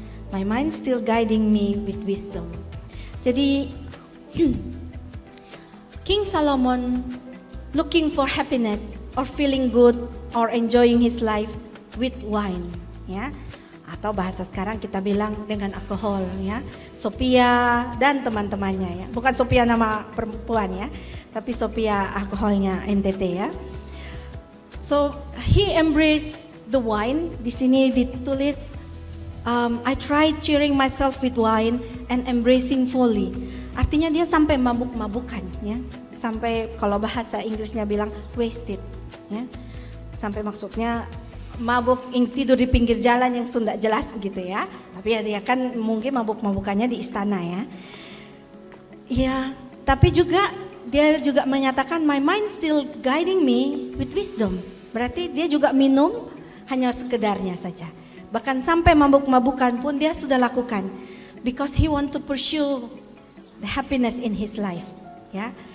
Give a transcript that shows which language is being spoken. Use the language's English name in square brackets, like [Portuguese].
[English] My mind still guiding me with wisdom. [Indonesian] Jadi [English] King Solomon looking for happiness or feeling good or enjoying his life with wine, ya. [Indonesian] Atau bahasa sekarang kita bilang dengan alkohol, ya. Sophia dan teman-temannya, ya. Bukan Sophia nama perempuan, ya, tapi Sophia alkoholnya NTT, ya. [English] So he embraced the wine. [Indonesian] Di sini ditulis, [English] I tried cheering myself with wine and embracing folly. [Indonesian] Artinya dia sampai mabuk-mabukan, ya. Sampai kalau bahasa Inggrisnya bilang wasted, ya. Sampai maksudnya mabuk, tidur di pinggir jalan yang sudah jelas begitu ya. Tapi ya dia kan mungkin mabuk-mabukannya di istana ya. Ya, tapi juga dia juga menyatakan [English] my mind still guiding me with wisdom. [Indonesian] Berarti dia juga minum hanya sekedarnya saja. Bahkan sampai mabuk-mabukan pun dia sudah lakukan [English] because he want to pursue the happiness in his life, ya.